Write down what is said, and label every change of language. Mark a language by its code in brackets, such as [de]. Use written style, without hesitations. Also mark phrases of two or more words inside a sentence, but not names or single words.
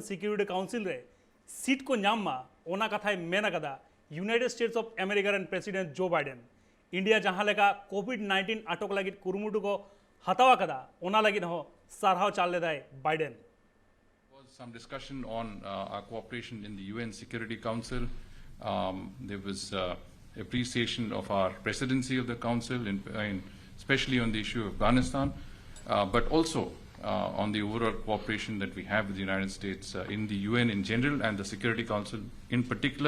[sat] सिक्योरिटी काउंसिल रे सीट को नाम मा ओना कथाय मेना कदा यूनाइटेड स्टेट्स ऑफ अमेरिका रन प्रेसिडेंट जो बाइडेन इंडिया जहां लेका कोविड-19 आटोक लागित कुरुमुटु को हतावा कदा ओना लागित हो सारहाव चाल लेदाय बाइडेन [en] Some discussion on our cooperation in the UN Security Council. There was appreciation of our presidency of the council, especially on the issue of Afghanistan, but also on the overall cooperation that we have with the United States in the UN in general and the Security Council in particular.